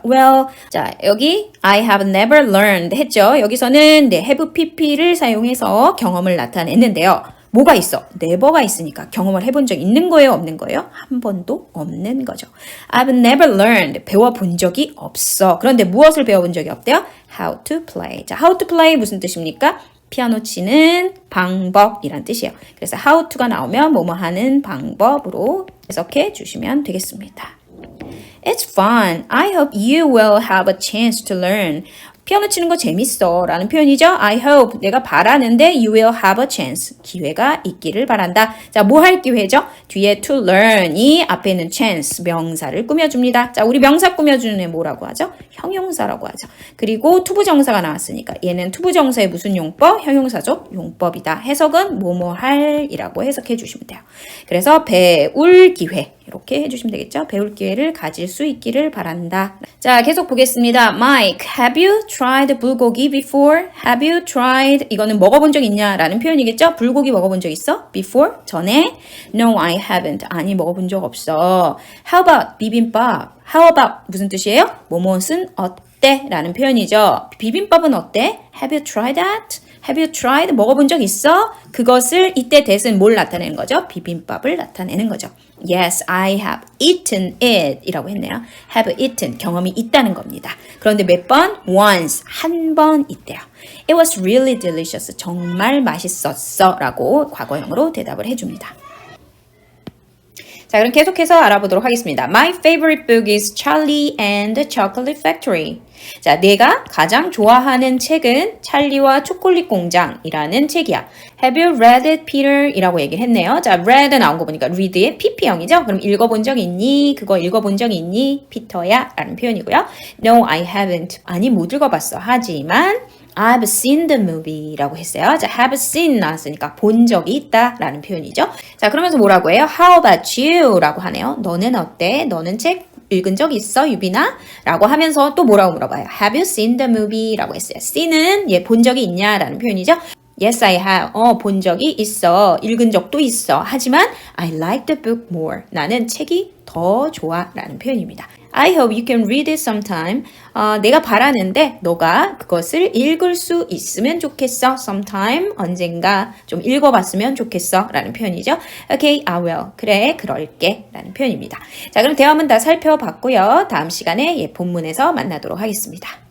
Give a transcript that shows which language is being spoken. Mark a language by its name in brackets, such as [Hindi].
[English] Well, [Korean] 자, 여기 [English] I have never learned 했죠. [Korean] 여기서는 네, have pp를 사용해서 경험을 나타냈는데요. 뭐가 있어? never가 있으니까 경험을 해본 적 있는 거예요? 없는 거예요? 한 번도 없는 거죠. [English] I've never learned. [Korean] 배워본 적이 없어. 그런데 무엇을 배워본 적이 없대요? [English] How to play. [Korean] 자, how to play 무슨 뜻입니까? 피아노 치는 방법이란 뜻이에요. 그래서 how to가 나오면 뭐뭐 하는 방법으로 해석해 주시면 되겠습니다. [English] It's fun. I hope you will have a chance to learn. [Korean] 피아노 치는 거 재밌어 라는 표현이죠. I hope 내가 바라는데 [English] you will have a chance [Korean] 기회가 있기를 바란다. 자, 뭐 할 기회죠? 뒤에 to learn이 앞에 있는 chance 명사를 꾸며줍니다. 자, 우리 명사 꾸며주는 애 뭐라고 하죠? 형용사라고 하죠. 그리고 투부정사가 나왔으니까 얘는 투부정사의 무슨 용법? 형용사죠. 용법이다. 해석은 뭐뭐 할이라고 해석해 주시면 돼요. 그래서 배울 기회 이렇게 해주시면 되겠죠. 배울 기회를 가질 수 있기를 바란다. 자, 계속 보겠습니다. [English] Mike, have you tried 불고기 before? [Korean] Have you tried? 이거는 먹어본 적 있냐? 라는 표현이겠죠. 불고기 먹어본 적 있어? Before? 전에? [English] No, I haven't. [Korean] 아니, 먹어본 적 없어. [English] How about 비빔밥? [Korean] How about 무슨 뜻이에요? 뭐뭇은 어때? 라는 표현이죠. 비빔밥은 어때? [English] Have you tried that? Have you tried? [Korean] 먹어본 적 있어? 그것을 이때 that은 뭘 나타내는 거죠? 비빔밥을 나타내는 거죠. [English] Yes, I have eaten it [Korean] 이라고 했네요. have eaten, 경험이 있다는 겁니다. 그런데 몇 번? once, 한 번 있대요. [English] It was really delicious. [Korean] 정말 맛있었어 라고 과거형으로 대답을 해줍니다. 자, 그럼 계속해서 알아보도록 하겠습니다. [English] My favorite book is Charlie and the Chocolate Factory. [Korean] 자, 내가 가장 좋아하는 책은 찰리와 초콜릿 공장이라는 책이야. [English] Have you read it, Peter? [Korean] 이라고 얘기를 했네요. 자, read 나온 거 보니까 read의 pp형이죠. 그럼 읽어본 적 있니? 그거 읽어본 적 있니? 피터야? 라는 표현이고요. [English] No, I haven't. [Korean] 아니, 못 읽어봤어. [English] 하지만 I've seen the movie [Korean] 라고 했어요. 자, have seen 나왔으니까 본 적이 있다 라는 표현이죠. 자, 그러면서 뭐라고 해요? [English] How about you? [Korean] 라고 하네요. 너는 어때? 너는 책 읽은 적 있어, 유빈아? 라고 하면서 또 뭐라고 물어봐요? [English] Have you seen the movie? 라고 했어요. see는 [Korean] 본 적이 있냐? 라는 표현이죠. [English] Yes, I have. [Korean] 본 적이 있어. 읽은 적도 있어. [English] 하지만 I like the book more. [Korean] 나는 책이 더 좋아. 라는 표현입니다. [English] I hope you can read it sometime. [Korean] 내가 바라는데 너가 그것을 읽을 수 있으면 좋겠어. sometime, 언젠가 좀 읽어봤으면 좋겠어. 라는 표현이죠. [English] Okay, I will. [Korean] 그래, 그럴게. 라는 표현입니다. 자, 그럼 대화문 다 살펴봤고요. 다음 시간에 본문에서 만나도록 하겠습니다.